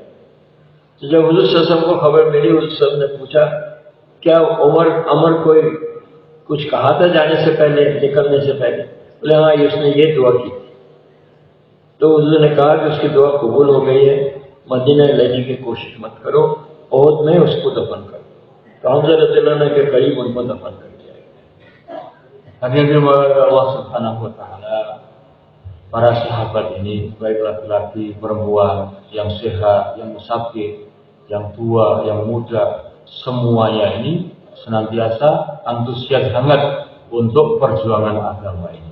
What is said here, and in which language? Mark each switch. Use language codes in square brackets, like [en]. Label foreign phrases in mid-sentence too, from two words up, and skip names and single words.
[hi] तो जब हुज़ूर [ar] صلى الله عليه وسلم [hi] को खबर मिली, हुज़ूर [ar] صلى الله عليه وسلم [hi] ने पूछा क्या अमर कोई कुछ कहा था जाने से पहले, निकलने से पहले? बोले हाँ, उसने ये दुआ की थी। तो हुज़ूर ने कहा कि उसकी दुआ कबूल हो गई है, मदीना लेने की कोशिश मत करो, ओहद में उसको दफन करो। तो हमजा [ar] رضي الله عنه [hi] के करीब उनको दफन कर दिया गया। [id] Hadirin Allah [ar] سبحانه وتعالى, [id] para sahabat ini baik laki-laki, perempuan, yang sehat, yang sakit, yang tua, yang muda, semuanya ini senantiasa antusias hangat untuk perjuangan agama ini.